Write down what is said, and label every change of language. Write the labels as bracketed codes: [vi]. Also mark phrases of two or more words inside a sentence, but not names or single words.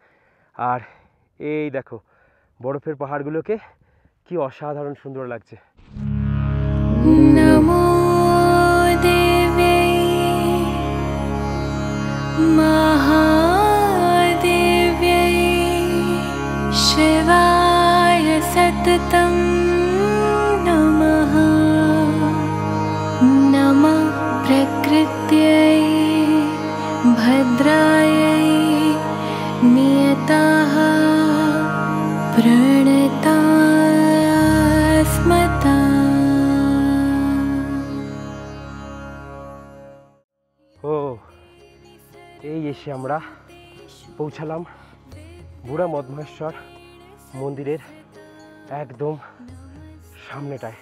[bn] আর এই দেখো বরফের পাহাড়গুলোকে কি অসাধারণ সুন্দর লাগছে। [sa] नमो देवे महादेवे शिवाय सततम नमः। नमः प्रकृत्यै भद्रायै नियताः प्रणतास्मता। [bn] ও, এই এসে আমরা পৌঁছালাম বুড়া মদমহেশ্বর মন্দিরের একদম সামনেটায়।